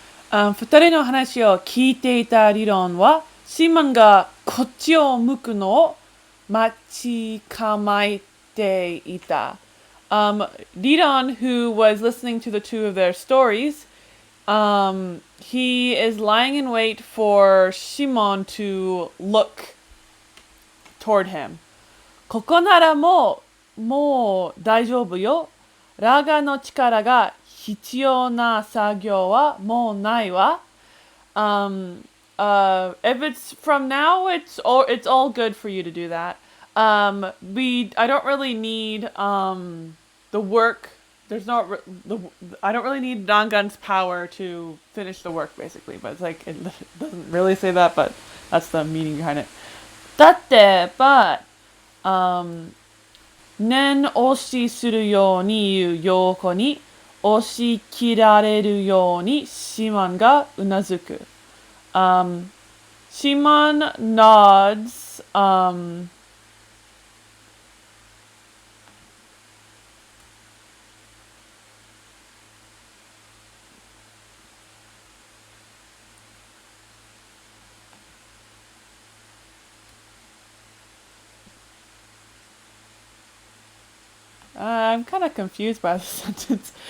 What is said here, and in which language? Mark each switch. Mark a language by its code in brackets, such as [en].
[ja] 二人の話を聞いていた理論は、シモンがこっちを向くのを待ち構えていた。 [en] Liron, who was listening to the two of their stories, he is lying in wait for Shimon to look toward him. [ja] ここならもう大丈夫よ。ラガの力が必要な作業はもうないわ。 [en] If it's from now, it's all good for you to do that. I don't really need the work. I don't really need Nangan's power to finish the work, basically. But it's like it doesn't really say that, but that's the meaning behind it. [ja] だって、 [en] but [ja] 念押しするように言う陽子に押し切られるようにシモンがうなずく。 [en] Shimon nods. I'm kind of confused by the sentence.